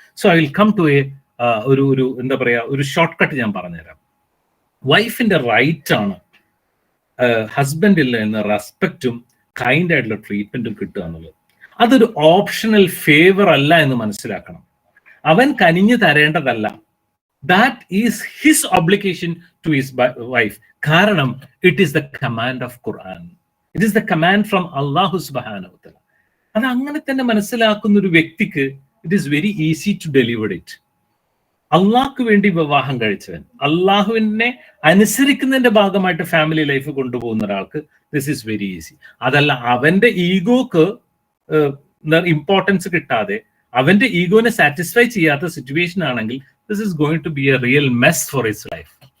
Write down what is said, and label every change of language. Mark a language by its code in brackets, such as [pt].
[en] so I will come to [ml] ഒരു എന്താ പറയാ, ഒരു ഷോർട്ട് കട്ട് ഞാൻ പറഞ്ഞുതരാം. വൈഫിന്റെ റൈറ്റ് ആണ് ഹസ്ബൻഡിൽ നിന്ന് റെസ്പെക്റ്റും കൈൻഡ് ആയിട്ടുള്ള ട്രീറ്റ്മെന്റും കിട്ടുക എന്നുള്ളത്. അതൊരു ഓപ്ഷണൽ ഫേവർ അല്ല എന്ന് മനസ്സിലാക്കണം. അവൻ കനിഞ്ഞു തരേണ്ടതല്ല. [en] That is his obligation to his wife. [ml] കാരണം [en] it is the command of Quran. It is the command from Allah subhanahu wa ta'ala. [ml] അത് അങ്ങനെ തന്നെ മനസ്സിലാക്കുന്ന ഒരു വ്യക്തിക്ക് [en] it is very easy to deliver it. [ml] അള്ളാഹ്ക്ക് വേണ്ടി വിവാഹം കഴിച്ചവൻ, അള്ളാഹുവിനെ അനുസരിക്കുന്നതിന്റെ ഭാഗമായിട്ട് ഫാമിലി ലൈഫ് കൊണ്ടുപോകുന്ന ഒരാൾക്ക് [en] This is very easy. [ml] അതല്ല അവന്റെ ഈഗോക്ക് ഇമ്പോർട്ടൻസ് കിട്ടാതെ അവന്റെ ഈഗോനെ സാറ്റിസ്ഫൈ ചെയ്യാത്ത സിറ്റുവേഷൻ ആണെങ്കിൽ [en] this is going to be a real mess for his life.